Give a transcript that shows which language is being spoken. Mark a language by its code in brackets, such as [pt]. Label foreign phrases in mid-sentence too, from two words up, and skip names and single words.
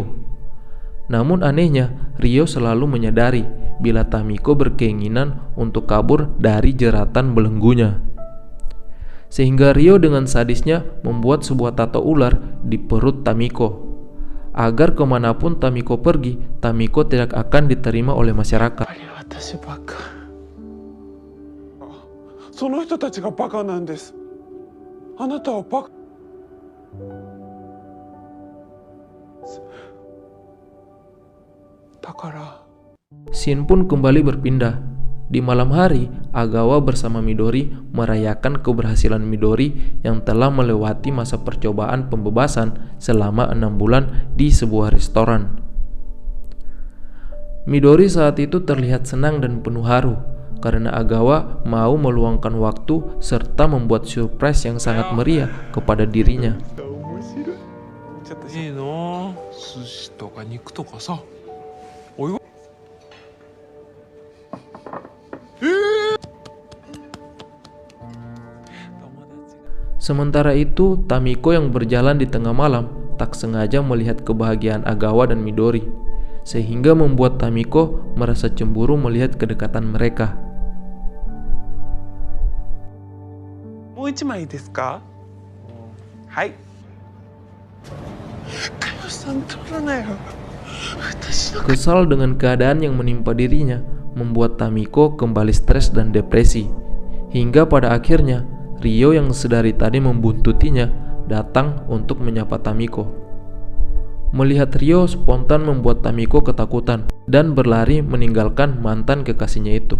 [id] Namun anehnya, Rio selalu menyadari bila Tamiko berkeinginan untuk kabur dari jeratan belenggunya. Sehingga Rio dengan sadisnya membuat sebuah tato ular di perut Tamiko. Agar kemanapun Tamiko pergi, Tamiko tidak akan diterima oleh masyarakat. [ja] 私バカ。その人たちがバカなんです。あなたはバカ。だから。 [id] Scene pun kembali berpindah. Di malam hari, Agawa bersama Midori merayakan keberhasilan Midori yang telah melewati masa percobaan pembebasan selama 6 bulan di sebuah restoran. Midori saat itu terlihat senang dan penuh haru karena Agawa mau meluangkan waktu serta membuat surprise yang sangat meriah kepada dirinya. [ja] いいな、寿司とか肉とかさ。おい。 [id] Sementara itu, Tamiko yang berjalan di tengah malam tak sengaja melihat kebahagiaan Agawa dan Midori, sehingga membuat Tamiko merasa cemburu melihat kedekatan mereka. [ja] もう一枚ですか？はい。かよさん取らないよ。私の [id] Kesal dengan keadaan yang menimpa dirinya, membuat Tamiko kembali stres dan depresi, hingga pada akhirnya Rio yang sedari tadi membuntutinya datang untuk menyapa Tamiko. Melihat Rio spontan membuat Tamiko ketakutan dan berlari meninggalkan mantan kekasihnya itu.